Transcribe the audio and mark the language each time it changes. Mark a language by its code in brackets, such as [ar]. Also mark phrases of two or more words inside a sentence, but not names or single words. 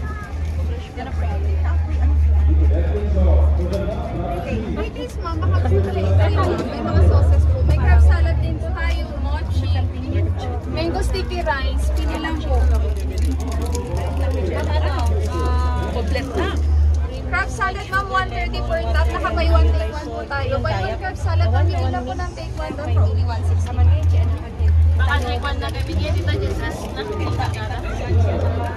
[tl] Pre-taste ma'am, baka gusto talaga may mga sauces po. May [en] crab salad [tl] din po tayo, mochi, [en] mango sticky rice, [tl] pili lang po. Complete na. [en] Crab salad [tl] ma'am, 130 [en] for top. [tl] Naka- [en] buy one take one [tl] po tayo. [en] Buy one crab salad, [tl] pamili lang po ng [en] take one [tl] doon [en] for only 160. [tl] Baka [en] take one [tl] na bibigyan dito dyan sa nakikita ka.